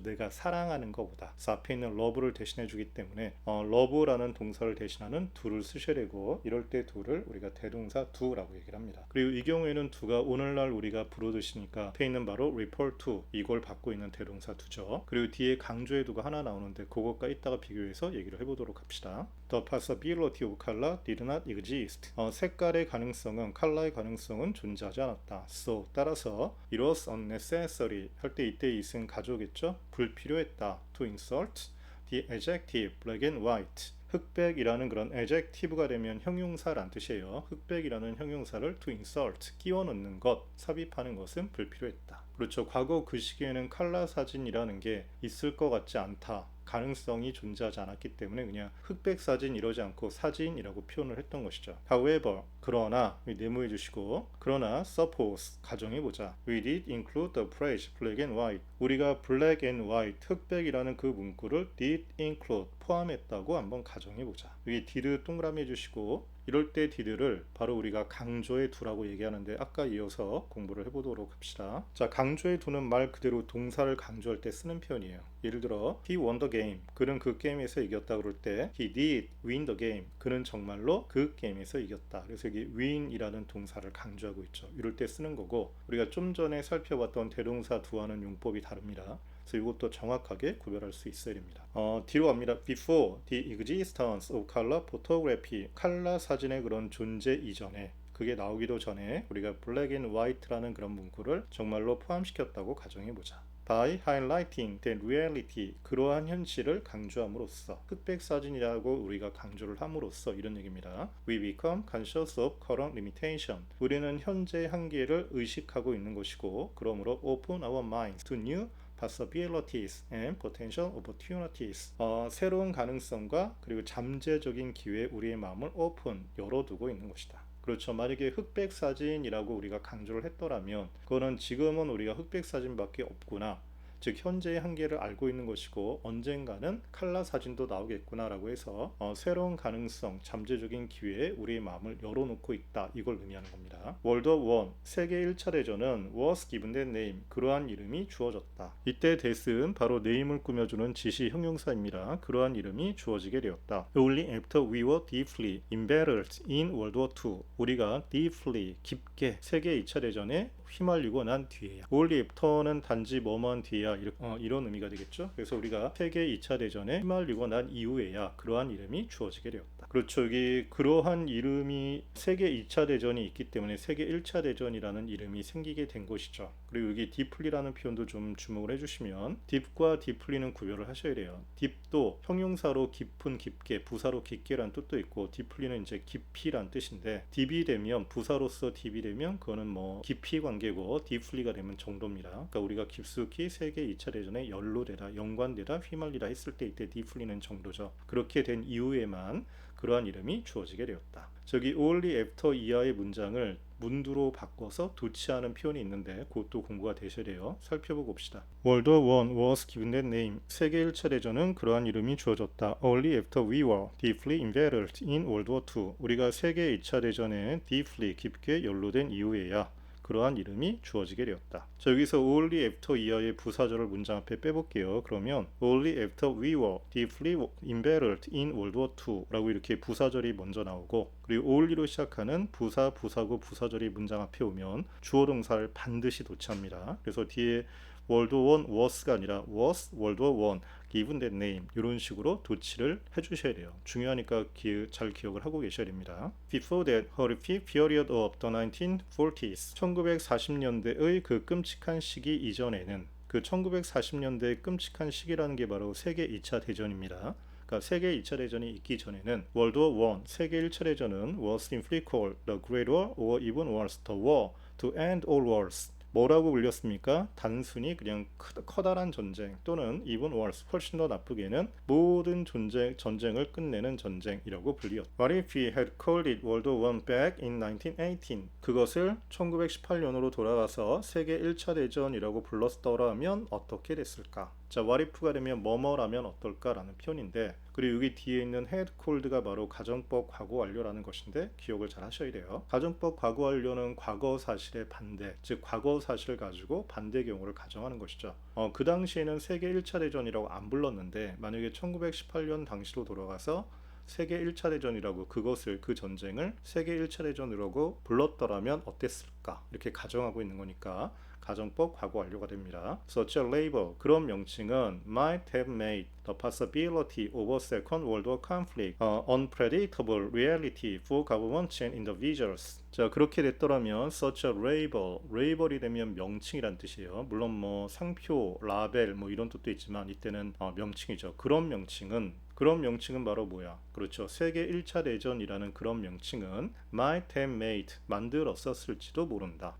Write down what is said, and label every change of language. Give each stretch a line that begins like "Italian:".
Korean: 내가 사랑하는 것보다. 앞에 있는 love를 대신해 주기 때문에 love라는 동사를 대신하는 do를 쓰셔야 되고, 이럴 때 do를 우리가 대동사 do라고 얘기를 합니다. 그리고 이 경우에는 do가 오늘날 우리가 부르듯이니까 앞에 있는 바로 refer to, 이걸 받고 있는 대동사 do죠. 그리고 뒤에 강조의 do가 하나 나오는데 그것과 이따가 비교해서 얘기를 해보도록 합시다.
English: The possibility of color did not exist.
Korean: 색깔의 가능성은, 컬러의 가능성은 존재하지 않았다. So, 따라서
English: it was unnecessary
Korean: 할 때 이때 it은 가조겠죠. 불필요했다.
English: To insert the adjective black and white.
Korean: 흑백이라는 그런 adjective가 되면 형용사란 뜻이에요. 흑백이라는 형용사를 to insert, 끼워 넣는 것, 삽입하는 것은 불필요했다. 그렇죠. 과거 그 시기에는 컬러 사진이라는 게 있을 것 같지 않다, 가능성이 존재하지 않았기 때문에 그냥 흑백 사진 이러지 않고 사진이라고 표현을 했던 것이죠. However, 그러나, 네모해 주시고, 그러나 suppose, 가정해보자.
English: We did include the phrase black and white.
Korean: 우리가
English: black and white,
Korean: 흑백이라는 그 문구를
English: did include,
Korean: 포함했다고 한번 가정해보자. 여기 did 동그라미 해주시고, 이럴 때 did를 바로 우리가 강조의 두라고 얘기하는데 아까 이어서 공부를 해보도록 합시다. 자, 강조의 두는 말 그대로 동사를 강조할 때 쓰는 표현이에요. 예를 들어
English: he won the game,
Korean: 그는 그 게임에서 이겼다 그럴 때
English: he did win the game,
Korean: 그는 정말로 그 게임에서 이겼다. 그래서 여기 win이라는 동사를 강조하고 있죠. 이럴 때 쓰는 거고, 우리가 좀 전에 살펴봤던 대동사 두와는 용법이 다릅니다. 그래서 이것도 정확하게 구별할 수 있어야 됩니다. 뒤로 갑니다.
English: Before the existence of color photography,
Korean: 컬러 사진의 그런 존재 이전에, 그게 나오기도 전에 우리가
English: black and white
Korean: 라는 그런 문구를 정말로 포함시켰다고 가정해보자.
English: By highlighting the reality,
Korean: 그러한 현실을 강조함으로써, 흑백 사진이라고 우리가 강조를 함으로써, 이런 얘기입니다.
English: We become conscious of current limitation.
Korean: 우리는 현재의 한계를 의식하고 있는 것이고, 그러므로
English: open our minds to new possibilities and potential opportunities.
Korean: 새로운 가능성과 그리고 잠재적인 기회에 우리의 마음을 open, 열어두고 있는 것이다. 그렇죠. 만약에 흑백 사진이라고 우리가 강조를 했더라면 그거는 지금은 우리가 흑백 사진밖에 없구나, 즉 현재의 한계를 알고 있는 것이고 언젠가는 컬러 사진도 나오겠구나 라고 해서 새로운 가능성, 잠재적인 기회에 우리의 마음을 열어놓고 있다, 이걸 의미하는 겁니다. 월드워 1, 세계 1차 대전은
English: was given that name,
Korean: 그러한 이름이 주어졌다. 이때 that은 바로 네임을 꾸며주는 지시 형용사입니다. 그러한 이름이 주어지게 되었다.
English: Only after we were deeply embedded in World War II,
Korean: 우리가
English: deeply,
Korean: 깊게 세계 2차 대전에 휘말리고 난 뒤에야. Only after는 단지 뭐뭐한 뒤에야, 이런 의미가 되겠죠. 그래서 우리가 세계 2차 대전에 휘말리고 난 이후에야 그러한 이름이 주어지게 되었다. 그렇죠. 여기 그러한 이름이 세계 2차 대전이 있기 때문에 세계 1차 대전이라는 이름이 생기게 된 것이죠. 그리고 여기 deeply라는 표현도 좀 주목을 해주시면 deep과 deeply는 구별을 하셔야 돼요. deep도 형용사로 깊은, 깊게, 부사로 깊게란 뜻도 있고, deeply는 이제 깊이란 뜻인데 deep이 되면, 부사로서 deep이 되면 그거는 깊이 관계 관계고 deeply가 되면 정도입니다. 그러니까 우리가 깊숙이 세계 2차 대전에 연루되다, 연관되다, 휘말리다 했을 때 이때 deeply는 정도죠. 그렇게 된 이후에만 그러한 이름이 주어지게 되었다. 저기 only after 이하의 문장을 문두로 바꿔서 도치하는 표현이 있는데 그것도 공부가 되셔야 돼요. 살펴보고 봅시다.
English: World War I was given that name.
Korean: 세계 1차 대전은 그러한 이름이 주어졌다.
English: Only after we were deeply embedded in World War II.
Korean: 우리가 세계 2차 대전에 deeply 깊게 연루된 이후에야 그러한 이름이 주어지게 되었다. 자, 여기서 only after 이하의 부사절을 문장 앞에 빼볼게요. 그러면
English: only after we were deeply embedded in World War II
Korean: 라고 이렇게 부사절이 먼저 나오고, 그리고 only로 시작하는 부사, 부사구, 부사절이 문장 앞에 오면 주어 동사를 반드시 도치합니다. 그래서 뒤에
English: World War I was가 아니라 was World War I given that name
Korean: 이런 식으로 도치를 해주셔야 돼요. 중요하니까 잘 기억을 하고 계셔야 됩니다.
English: Before that horrific period of the 1940s
Korean: 1940년대의 그 끔찍한 시기 이전에는, 그 1940년대의 끔찍한 시기라는 게 바로 세계 2차 대전입니다. 그러니까 세계 2차 대전이 있기 전에는
English: World War I,
Korean: 세계 1차 대전은
English: was simply called the Great War or even worse, the war to end all wars.
Korean: 뭐라고 불렸습니까? 단순히 그냥 커다란 전쟁 또는
English: even worse,
Korean: 훨씬 더 나쁘게는 모든 전쟁을 끝내는 전쟁이라고 불리었다.
English: What if we had called it World War I back in 1918?
Korean: 그것을 1918년으로 돌아가서 세계 1차 대전이라고 불렀더라면 어떻게 됐을까? 자, what if가 되면 뭐뭐라면 어떨까라는 표현인데, 그리고 여기 뒤에 있는 had called가 바로 가정법 과거 완료라는 것인데 기억을 잘 하셔야 돼요. 가정법 과거 완료는 과거 사실의 반대, 즉 과거 사실을 가지고 반대 경우를 가정하는 것이죠. 그 당시에는 세계 1차 대전이라고 안 불렀는데 만약에 1918년 당시로 돌아가서 세계 1차 대전이라고 그 전쟁을 세계 1차 대전이라고 불렀더라면 어땠을까? 이렇게 가정하고 있는 거니까 가정법 과거 완료가 됩니다.
English: Such a label,
Korean: 그런 명칭은
English: might have made the possibility of a second world war conflict unpredictable reality for governments and individuals.
Korean: 자, 그렇게 됐더라면
English: such a label,
Korean: label이 되면 명칭이란 뜻이에요. 물론 뭐 상표, 라벨 뭐 이런 뜻도 있지만 이때는 명칭이죠. 그런 명칭은 바로 뭐야? 그렇죠. 세계 1차 대전이라는 그런 명칭은
English: might have made,
Korean: 만들었었을지도 모른다.